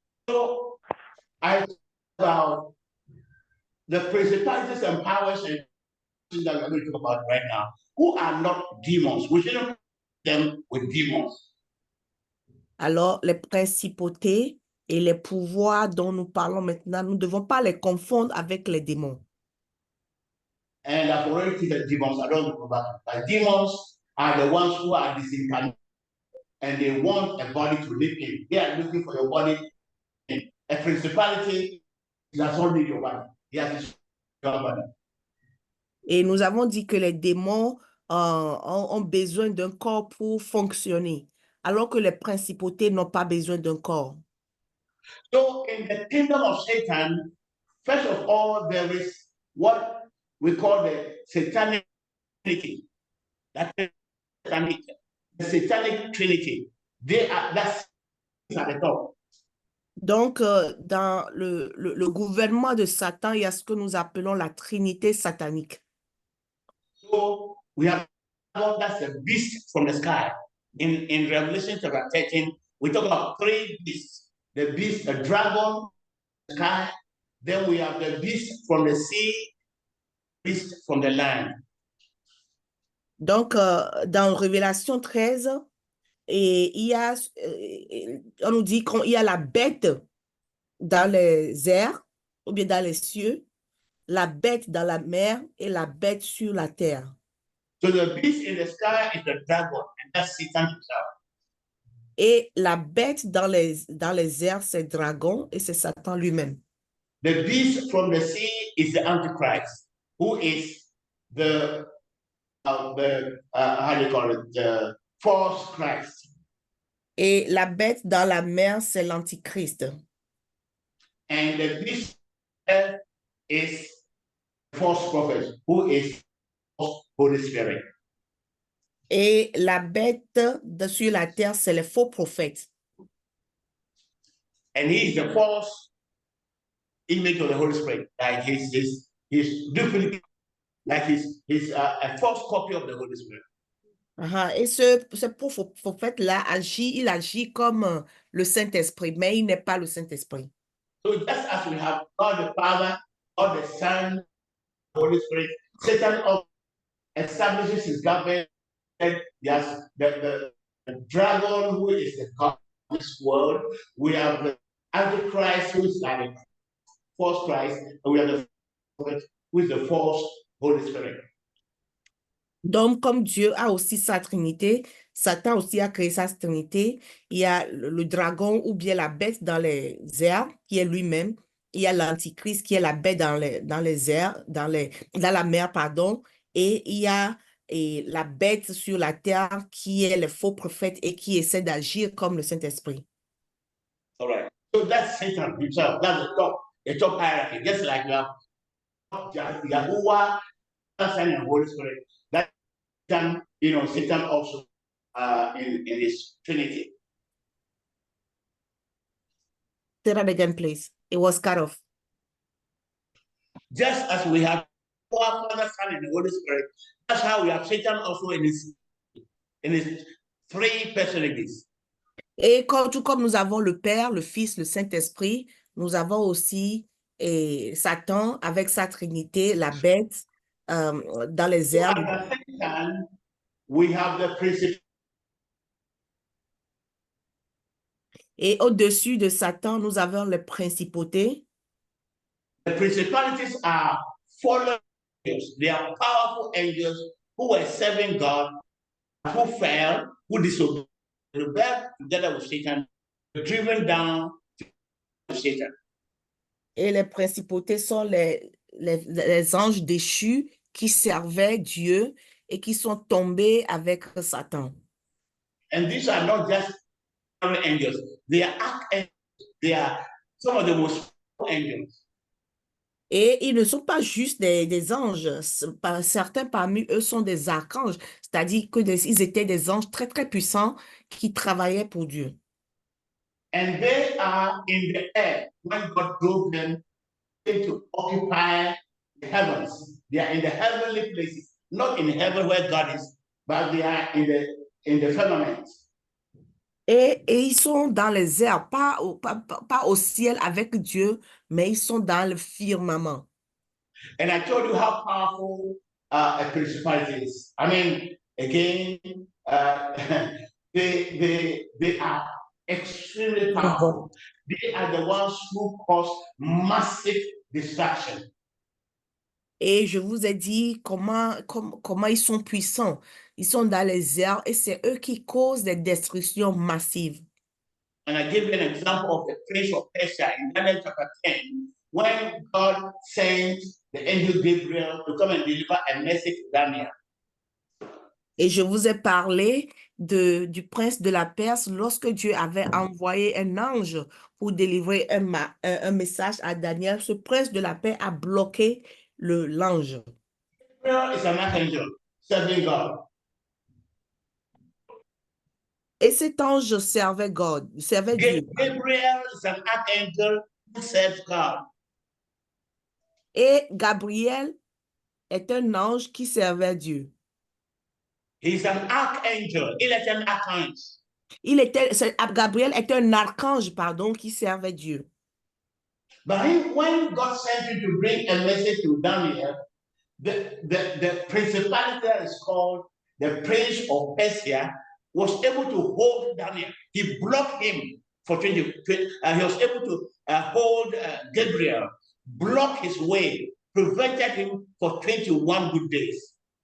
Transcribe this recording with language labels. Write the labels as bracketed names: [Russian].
[English] So, I talk about the principalities and powers and things that we're going to talk about right now, who are not demons. We shouldn't put them with demons. [French] Alors, les principautés et les pouvoirs dont nous parlons maintenant, nous ne devons pas les confondre avec les démons. [English] And I've already seen the demons. I don't know about it. But demons are the ones who are disincarnated and they want a body to live in. They are looking for your body. A principality does not need your body. He has your body. [French] Et nous avons dit que les démons ont besoin d'un corps pour fonctionner, alors que les principautés n'ont pas besoin d'un corps. [English] So in the kingdom of Satan, first of all, there is what we call the satanic trinity. That is the satanic trinity. That's at the top. [French] Donc, dans le gouvernement de Satan, il y a ce que nous appelons la Trinité satanique. [English] So we have that's a beast from the sky. In Revelation chapter 13, we talk about three beasts. The beast, a dragon, the sky. Then we have the beast from the sea, beast from the land. [French] Donc, dans Révélation 13, et il y a, on nous dit qu'il y a la bête dans les airs, ou bien dans les cieux, la bête dans la mer et la bête sur la terre. [English] So the beast in the sky is the dragon, and that's Satan himself. [French] Et la bête dans les airs, c'est dragon et c'est Satan lui-même. [English] The beast from the sea is the Antichrist, who is the how do you call it, the false Christ. [French] Et la bête dans la mer, c'est l'Antichrist. [English] And the beast is the false prophet, who is Holy Spirit. [French] Et la bête sur la terre, c'est le faux prophète. [English] And he is the false image of the Holy Spirit. Like he's duplicate, like he's a false copy of the Holy Spirit. [French] Et ce prophète-là il agit comme le Saint-Esprit, mais il n'est pas le Saint-Esprit. [English] So just as we have God the Father, God the Son, the Holy Spirit, Satan establishes his government. Yes, the dragon who is the God of this world. We have the Antichrist who is like a false Christ, and we have the prophet who is the false Holy Spirit. [French] Donc, comme Dieu a aussi sa Trinité, Satan aussi a créé sa Trinité. Il y a le dragon ou bien la bête dans les airs, qui est lui-même. Il y a l'Antichrist qui est la bête dans les airs, dans la mer, pardon. Et il y a la bête sur la terre qui est le faux prophète et qui essaie d'agir comme le Saint-Esprit. [English] All right. So that's Satan himself. That's the top hierarchy. Just like you have Yahuwah, Son, and Holy Spirit. That Satan, Satan also in his Trinity. Say that again, please. It was cut off. Just as we have our Father, Son, and the Holy Spirit, that's how we have Satan also in his three personalities. [French] Et tout comme nous avons le Père, le Fils, le Saint-Esprit, nous avons aussi Satan avec sa trinité, la bête dans les airs. [English] So at the same time, we have the principle. [French] Et au-dessus de Satan, nous avons les principautés. [English] The principalities are fallen angels. They are powerful angels who were serving God, who fell, who disobeyed, rebelled together with Satan, driven down to Satan. [French] Et les principautés sont les anges déchus qui servaient Dieu et qui sont tombés avec Satan. [English] And these are not just angels. They are archangels. They are some of the most powerful angels. [French] Et ils ne sont pas juste des anges. Certains parmi eux sont des archanges, c'est-à-dire qu'ils étaient des anges très, très puissants qui travaillaient pour Dieu. [English] And they are in the air when God drove them to occupy the heavens. They are in the heavenly places, not in heaven where God is, but they are in the firmament. [French] Et ils sont dans les airs, pas au ciel avec Dieu, mais ils sont dans le firmament. [English] And I told you how powerful a principality is. I mean, again, they are extremely powerful. They are the ones who cause massive destruction. [French] Et je vous ai dit comment ils sont puissants. Ils sont dans les airs et c'est eux qui causent des destructions massives. [English] And I give you an example of the prince of Persia in Daniel chapter 10, when God sent the angel Gabriel to come and deliver a message to Daniel. [French] Et je vous ai parlé du prince de la Perse lorsque Dieu avait envoyé un ange pour délivrer un message à Daniel. Ce prince de la paix a bloqué l'ange. [English] Gabriel is an archangel serving God. [French] Et cet ange servait Dieu. [English] Gabriel is an archangel who serves God. [French] Et Gabriel est un ange qui servait Dieu. [English] He's an archangel. [French] Il est un archange. Gabriel est un archange, pardon, qui servait Dieu. [English] But when God sent him to bring a message to Daniel, the principality that is called the prince of Persia was able to hold Daniel. He blocked him for 20. He was able to hold Gabriel, block his way, prevented him for 21 good days.